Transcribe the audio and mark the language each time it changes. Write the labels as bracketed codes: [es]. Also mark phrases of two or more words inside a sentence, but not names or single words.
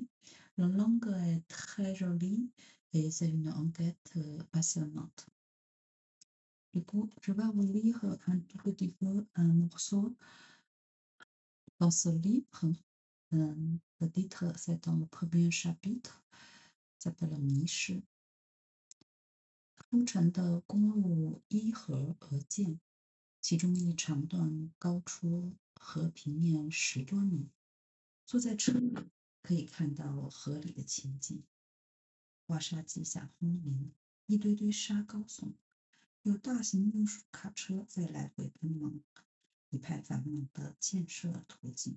[fr] La langue est très jolie et c'est une enquête passionnante. Du coup, je vais vous lire un tout petit peu un morceau dans ce livre. Le titre, c'est dans le premier chapitre, s'appelle « 迷失». [zh] 铺成的公路依河而建，其中一长段高出河平面10多米。坐在车里可以看到河里的情景，挖沙机下轰鸣，一堆堆沙高耸，有大型运输卡车在来回奔忙，一派繁忙的建设图景。